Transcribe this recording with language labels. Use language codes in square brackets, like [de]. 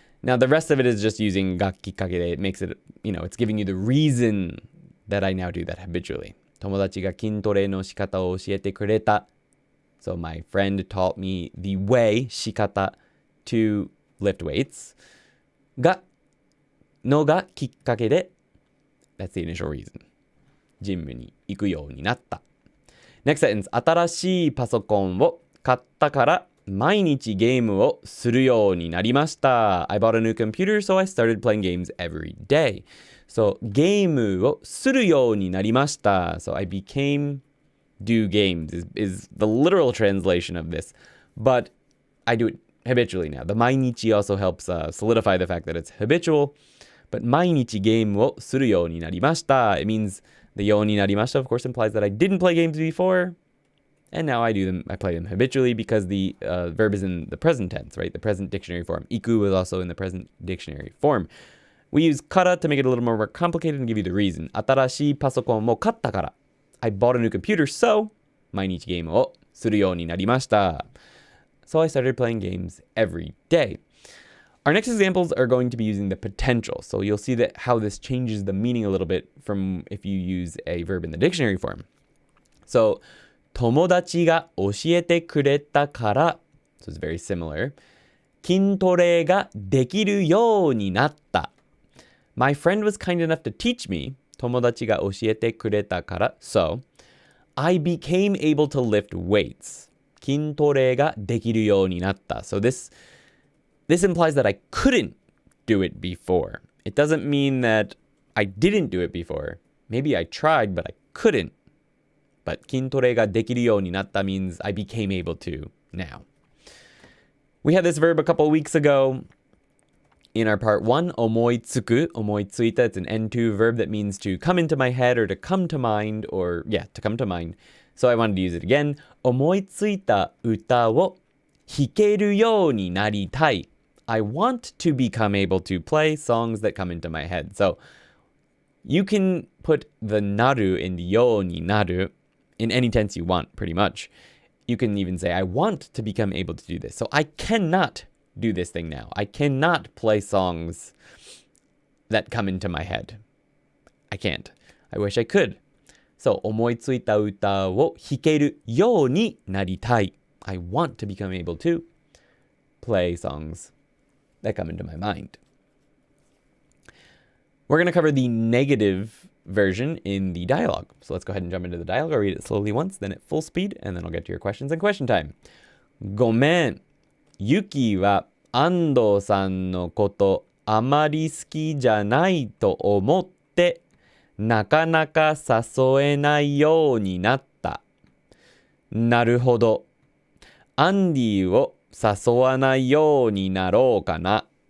[en] Now, the rest of it is just using がきっかけで. It makes it, it's giving you the reason that I now do that habitually. [ja] 友達が筋トレの仕方を教えてくれた. [en] So my friend taught me the way, 仕方, to lift weights. [ja] のがきっかけで [en] That's the initial reason. [ja] ジムに行くようになった. [en] Next sentence. [ja] 新しいパソコンを買ったから毎日ゲームをするようになりました。 [en] I bought a new computer, so I started playing games every day. [ja] So, ゲームをするようになりました。 [en] So, I became do games is the literal translation of this. But I do it habitually now. The 毎日 also helps solidify the fact that it's habitual. [ja] But 毎日ゲームをするようになりました。 [en] It means the ようになりました, of course, implies that I didn't play games before. And now I play them habitually because the verb is in the present tense, right? The present dictionary form. 行く is also in the present dictionary form. We use から to make it a little more complicated and give you the reason. [ja] 新しいパソコンも買ったから. [en] I bought a new computer, so [ja] 毎日ゲームをするようになりました. [en] So I started playing games every day. Our next examples are going to be using the potential. So you'll see that how this changes the meaning a little bit from if you use a verb in the dictionary form. So [ja] 友達が教えてくれたから [en] so it's very similar [ja] 筋トレができるようになった [en] My friend was kind enough to teach me 友達が教えてくれたから So I became able to lift weights 筋トレができるようになった So this implies that I couldn't do it before. It doesn't mean that I didn't do it before. Maybe I tried, but I couldn't. But [ja] 筋トレができるようになった [en] means I became able to now. We had this verb a couple weeks ago in our part 1, 思いつく, 思いついた. It's an N2 verb that means to come into my head or to come to mind or, to come to mind. So I wanted to use it again. [ja] 思いついた歌を弾けるようになりたい. [en] I want to become able to play songs that come into my head. So you can put the なる in the ようになるin any tense you want, pretty much. You can even say, I want to become able to do this. So I cannot do this thing now. I cannot play songs that come into my head. I can't. I wish I could. [ja] So 思いついた歌を弾けるようになりたい. [en] I want to become able to play songs that come into my mind. We're going to cover the negative version in the dialogue. So let's go ahead and jump into the dialogue. I'll read it slowly once, then at full speed, and then I'll get to your questions and question time. [ja] ごめん。ユキは安藤さんのことあまり好きじゃないと思ってなかなか誘えないようになった。なるほど。アンディを誘わないようになろうかな。